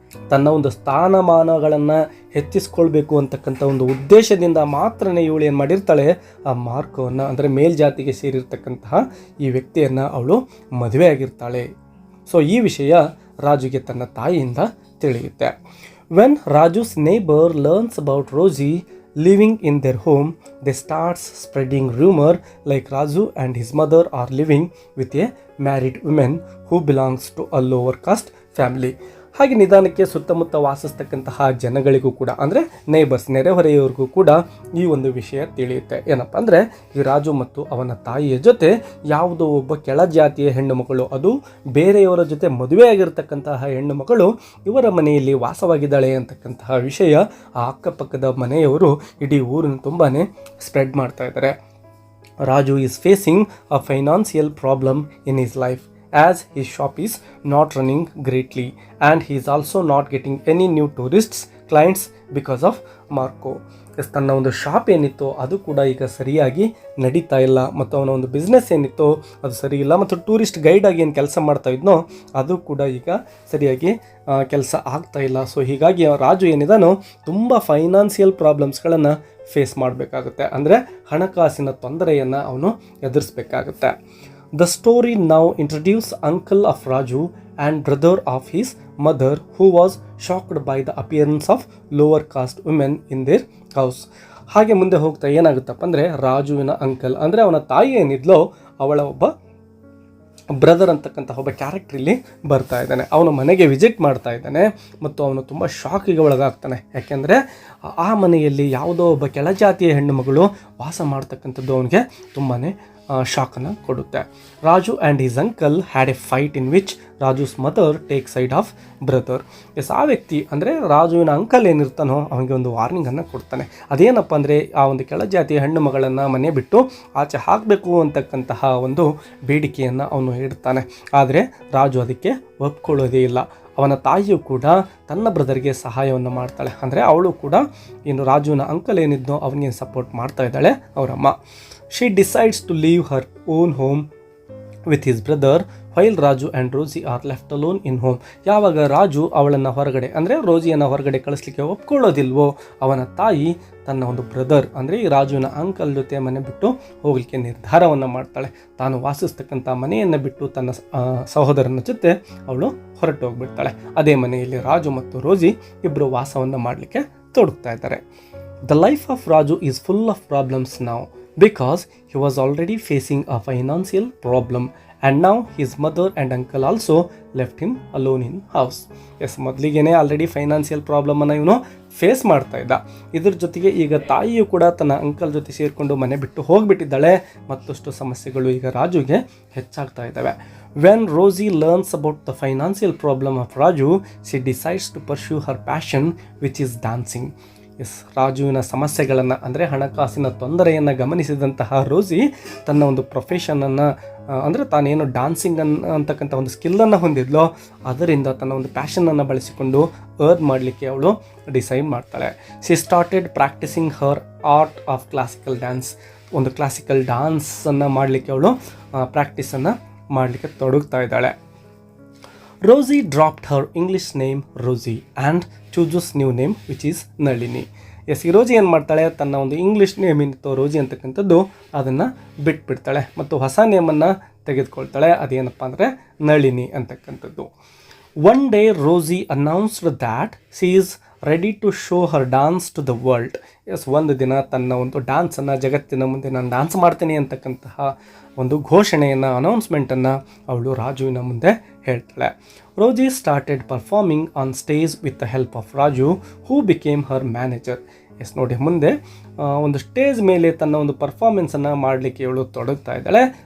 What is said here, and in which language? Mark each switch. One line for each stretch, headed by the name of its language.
Kannada: ತನ್ನ ಒಂದು ಸ್ಥಾನಮಾನಗಳನ್ನು ಹೆಚ್ಚಿಸ್ಕೊಳ್ಬೇಕು ಅಂತಕ್ಕಂಥ ಒಂದು ಉದ್ದೇಶದಿಂದ ಮಾತ್ರನೇ ಇವಳು ಏನು ಮಾಡಿರ್ತಾಳೆ, ಆ ಮಾರ್ಕೋವನ್ನು ಅಂದರೆ ಮೇಲ್ಜಾತಿಗೆ ಸೇರಿರ್ತಕ್ಕಂತಹ ಈ ವ್ಯಕ್ತಿಯನ್ನು ಅವಳು ಮದುವೆ ಆಗಿರ್ತಾಳೆ. ಸೊ ಈ ವಿಷಯ ರಾಜುಗೆ ತನ್ನ ತಾಯಿಯಿಂದ ತಿಳಿಯುತ್ತೆ.
English: When Raju's neighbour learns about Rosie living in their home, they starts spreading rumor like Raju and his mother are living with a married woman who belongs to a lower caste family.
Kannada: ಹಾಗೆ ನಿಧಾನಕ್ಕೆ ಸುತ್ತಮುತ್ತ ವಾಸಿಸ್ತಕ್ಕಂತಹ ಜನಗಳಿಗೂ ಕೂಡ ಅಂದರೆ neighbours ನೆರೆಹೊರೆಯವರಿಗೂ ಕೂಡ ಈ ಒಂದು ವಿಷಯ ತಿಳಿಯುತ್ತೆ. ಏನಪ್ಪ ಅಂದರೆ, ಈ ರಾಜು ಮತ್ತು ಅವನ ತಾಯಿಯ ಜೊತೆ ಯಾವುದೋ ಒಬ್ಬ ಕೆಳ ಜಾತಿಯ ಹೆಣ್ಣು ಮಕ್ಕಳು, ಅದು ಬೇರೆಯವರ ಜೊತೆ ಮದುವೆಯಾಗಿರ್ತಕ್ಕಂತಹ ಹೆಣ್ಣು ಮಕ್ಕಳು ಇವರ ಮನೆಯಲ್ಲಿ ವಾಸವಾಗಿದ್ದಾಳೆ ಅಂತಕ್ಕಂತಹ ವಿಷಯ ಆ ಅಕ್ಕಪಕ್ಕದ ಮನೆಯವರು ಇಡೀ ಊರಿನ ತುಂಬಾ ಸ್ಪ್ರೆಡ್ ಮಾಡ್ತಾ ಇದ್ದಾರೆ.
English: Raju is facing a financial problem in his life as his shop is not running greatly and he is also not getting any new tourists clients because of Marco.
Kannada: ತನ್ನ ಒಂದು ಶಾಪ್ ಏನಿತ್ತು ಅದು ಕೂಡ ಈಗ ಸರಿಯಾಗಿ ನಡೀತಾ ಇಲ್ಲ, ಮತ್ತು ಅವನ ಒಂದು ಬಿಸ್ನೆಸ್ ಏನಿತ್ತು ಅದು ಸರಿ ಇಲ್ಲ, ಮತ್ತು ಟೂರಿಸ್ಟ್ ಗೈಡಾಗಿ ಏನು ಕೆಲಸ ಮಾಡ್ತಾ ಇದ್ನೋ ಅದು ಕೂಡ ಈಗ ಸರಿಯಾಗಿ ಕೆಲಸ ಆಗ್ತಾ ಇಲ್ಲ. ಸೊ ಹೀಗಾಗಿ ರಾಜು ಏನಿದಾನೋ ತುಂಬ ಫೈನಾನ್ಷಿಯಲ್ ಪ್ರಾಬ್ಲಮ್ಸ್ಗಳನ್ನು ಫೇಸ್ ಮಾಡಬೇಕಾಗುತ್ತೆ, ಅಂದರೆ ಹಣಕಾಸಿನ ತೊಂದರೆಯನ್ನು ಅವನು ಎದುರಿಸಬೇಕಾಗುತ್ತೆ.
English: The story now introduces uncle of Raju and brother of his mother who was shocked by the appearance of lower caste women in their house.
Kannada: ಹಾಗೆ ಮುಂದೆ ಹೋಗ್ತಾ ಏನಾಗುತ್ತಪ್ಪ ಅಂದರೆ, ರಾಜುವಿನ ಅಂಕಲ್ ಅಂದರೆ ಅವನ ತಾಯಿ ಏನಿದ್ಲೋ ಅವಳ ಒಬ್ಬ ಬ್ರದರ್ ಅಂತಕ್ಕಂಥ ಒಬ್ಬ ಕ್ಯಾರೆಕ್ಟರ್ ಇಲ್ಲಿ ಬರ್ತಾ ಇದ್ದಾನೆ. ಅವನು ಮನೆಗೆ ವಿಸಿಟ್ ಮಾಡ್ತಾ ಇದ್ದಾನೆ ಮತ್ತು ಅವನು ತುಂಬ ಶಾಕಿಗೆ ಒಳಗಾಗ್ತಾನೆ. ಯಾಕೆಂದರೆ ಆ ಮನೆಯಲ್ಲಿ ಯಾವುದೋ ಒಬ್ಬ ಕೆಳಜಾತಿಯ ಹೆಣ್ಣು ಮಗಳು ವಾಸ ಮಾಡ್ತಕ್ಕಂಥದ್ದು ಅವನಿಗೆ ತುಂಬಾ ಶಾಕನ್ನು ಕೊಡುತ್ತೆ.
English: Raju and his uncle had a fight in which Raju's mother take side of brother.
Kannada: ಆ ವ್ಯಕ್ತಿ ಅಂದರೆ ರಾಜುವಿನ ಅಂಕಲ್ ಏನಿರ್ತಾನೋ ಅವನಿಗೆ ಒಂದು ವಾರ್ನಿಂಗನ್ನು ಕೊಡ್ತಾನೆ. ಅದೇನಪ್ಪ ಅಂದರೆ ಆ ಒಂದು ಕೆಳಜಾತಿಯ ಹೆಣ್ಣು ಮಗಳನ್ನು ಮನೆ ಬಿಟ್ಟು ಆಚೆ ಹಾಕಬೇಕು ಅಂತಕ್ಕಂತಹ ಒಂದು ಬೇಡಿಕೆಯನ್ನು ಅವನು ಇಡ್ತಾನೆ. ಆದರೆ ರಾಜು ಅದಕ್ಕೆ ಒಪ್ಕೊಳ್ಳೋದೇ ಇಲ್ಲ. ಅವನ ತಾಯಿಯು ಕೂಡ ತನ್ನ ಬ್ರದರ್ಗೆ ಸಹಾಯವನ್ನು ಮಾಡ್ತಾಳೆ. ಅಂದರೆ ಅವಳು ಕೂಡ ಏನು ರಾಜುವಿನ ಅಂಕಲ್ ಏನಿದ್ನೋ ಅವನಿಗೆ ಸಪೋರ್ಟ್ ಮಾಡ್ತಾ ಇದ್ದಾಳೆ ಅವರಮ್ಮ.
English: She decides to leave her own home with his brother while Raju and Rosie are left alone in home.
Kannada: ಯಾವಾಗ ರಾಜು ಅವಳನ್ನು ಹೊರಗಡೆ ಅಂದರೆ ರೋಜಿಯನ್ನು ಹೊರಗಡೆ ಕಳಿಸ್ಲಿಕ್ಕೆ ಒಪ್ಕೊಳ್ಳೋದಿಲ್ವೋ ಅವನ ತಾಯಿ ತನ್ನ ಒಂದು ಬ್ರದರ್ ಅಂದರೆ ಈ ರಾಜುವಿನ ಅಂಕಲ್ ಜೊತೆ ಮನೆ ಬಿಟ್ಟು ಹೋಗಲಿಕ್ಕೆ ನಿರ್ಧಾರವನ್ನು ಮಾಡ್ತಾಳೆ. ತಾನು ವಾಸಿಸ್ತಕ್ಕಂಥ ಮನೆಯನ್ನು ಬಿಟ್ಟು ತನ್ನ ಸಹೋದರನ ಜೊತೆ ಅವಳು ಹೊರಟು ಹೋಗ್ಬಿಡ್ತಾಳೆ. ಅದೇ ಮನೆಯಲ್ಲಿ ರಾಜು ಮತ್ತು ರೋಜಿ ಇಬ್ಬರು ವಾಸವನ್ನು ಮಾಡಲಿಕ್ಕೆ ತೊಡಗ್ತಾ ಇದ್ದಾರೆ.
English: The life of Raju is full of problems now because he was already facing a financial problem and now his mother and uncle also left him alone in house.
Kannada: ಮೊದಲಿಗೆನೇ already financial ಪ್ರಾಬ್ಲಮನ್ನು ಇವನು face ಮಾಡ್ತಾ ಇದ್ದ. ಇದ್ರ ಜೊತೆಗೆ ಈಗ ತಾಯಿಯು ಕೂಡ ತನ್ನ uncle ಜೊತೆ ಸೇರಿಕೊಂಡು ಮನೆ ಬಿಟ್ಟು ಹೋಗಿಬಿಟ್ಟಿದ್ದಾಳೆ. ಮತ್ತಷ್ಟು ಸಮಸ್ಯೆಗಳು ಈಗ ರಾಜುಗೆ ಹೆಚ್ಚಾಗ್ತಾ ಇದ್ದಾವೆ.
English: When Rosie learns about the financial problem of Raju, she decides to pursue her passion which is dancing.
Kannada: ರಾಜುವಿನ ಸಮಸ್ಯೆಗಳನ್ನು ಅಂದರೆ ಹಣಕಾಸಿನ ತೊಂದರೆಯನ್ನು ಗಮನಿಸಿದಂತಹ ರೋಸಿ ತನ್ನ ಒಂದು ಪ್ರೊಫೆಷನನ್ನು ಅಂದರೆ ತಾನೇನು ಡಾನ್ಸಿಂಗ್ ಅಂತಕ್ಕಂಥ ಒಂದು ಸ್ಕಿಲ್ಲನ್ನು ಹೊಂದಿದ್ಲೋ ಅದರಿಂದ ತನ್ನ ಒಂದು ಪ್ಯಾಷನನ್ನು ಬಳಸಿಕೊಂಡು ಅರ್ನ್ ಮಾಡಲಿಕ್ಕೆ ಅವಳು ಡಿಸೈಡ್ ಮಾಡ್ತಾಳೆ.
English: She started practicing her art of classical dance.
Kannada: ಒಂದು ಕ್ಲಾಸಿಕಲ್ ಡ್ಯಾನ್ಸನ್ನು ಮಾಡಲಿಕ್ಕೆ ಅವಳು ಪ್ರಾಕ್ಟೀಸನ್ನು ಮಾಡಲಿಕ್ಕೆ ತೊಡಗ್ತಾ ಇದ್ದಾಳೆ.
English: Rosie dropped her English name Rosie and chooses new name which is Nalini.
Kannada: ಈ ರೋಜಿ ಏನು ಮಾಡ್ತಾಳೆ, ತನ್ನ ಒಂದು ಇಂಗ್ಲೀಷ್ ನೇಮ್ ಏನಿತ್ತು ರೋಜಿ ಅಂತಕ್ಕಂಥದ್ದು ಅದನ್ನು ಬಿಟ್ಬಿಡ್ತಾಳೆ ಮತ್ತು ಹೊಸ ನೇಮನ್ನು ತೆಗೆದುಕೊಳ್ತಾಳೆ. ಅದೇನಪ್ಪ ಅಂದರೆ ನಳಿನಿ ಅಂತಕ್ಕಂಥದ್ದು.
English: One day Rosie announced that she is ready to show her dance to the world.
Kannada: ಒಂದು ದಿನ ತನ್ನ ಒಂದು ಡ್ಯಾನ್ಸನ್ನು ಜಗತ್ತಿನ ಮುಂದೆ ನಾನು ಡ್ಯಾನ್ಸ್ ಮಾಡ್ತೀನಿ ಅಂತಕ್ಕಂತಹ ಒಂದು ಘೋಷಣೆಯನ್ನು ಅನೌನ್ಸ್ಮೆಂಟನ್ನು ಅವಳು ರಾಜುವಿನ ಮುಂದೆ ಹೇಳ್ತಾಳೆ.
English: Rosie started performing on stage with the help of Raju who became her manager.
Kannada: ನೋಡಿ, ಮುಂದೆ ಒಂದು ಸ್ಟೇಜ್ ಮೇಲೆ ತನ್ನ ಒಂದು ಪರ್ಫಾರ್ಮೆನ್ಸನ್ನು ಮಾಡಲಿಕ್ಕೆ ಇವಳು ತೊಡಗ್ತಾ ಇದ್ದಾಳೆ.